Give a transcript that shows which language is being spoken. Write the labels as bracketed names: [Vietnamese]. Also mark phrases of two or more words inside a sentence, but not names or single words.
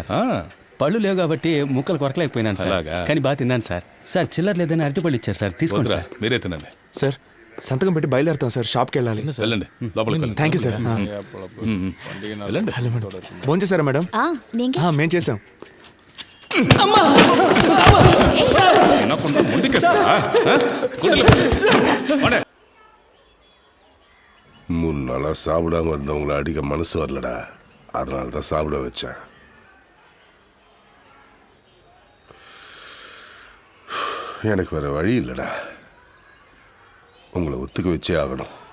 [Telugu] పళ్ళు లేవు కాబట్టి ముక్కలు కొరకలేకపోయినాను సార్. అలాగా? కానీ బాగా తిన్నాను సార్. సార్ చిల్లర లేదని అరటిపళ్ళు ఇచ్చారు సార్, తీసుకోండి సార్. మీరే తినండి. సార్ సంతకం పెట్టి బయలుదేరుతాం సార్, షాప్కి వెళ్ళాలి. వెళ్ళండి లోపలికి [English] thank you sir. [Telugu] ఫోన్ చేశారా మేడం? మేము చేసాం. [Tamil] மூணு நாளா சாப்பிடாம இருந்தவங்கள அடிக்க மனசு வரலடா, அதனால தான் சாப்பிட வச்சேன். எனக்கு வேற வழி இல்லைடா, உங்களை ஒத்துக்க வச்சே ஆகணும்.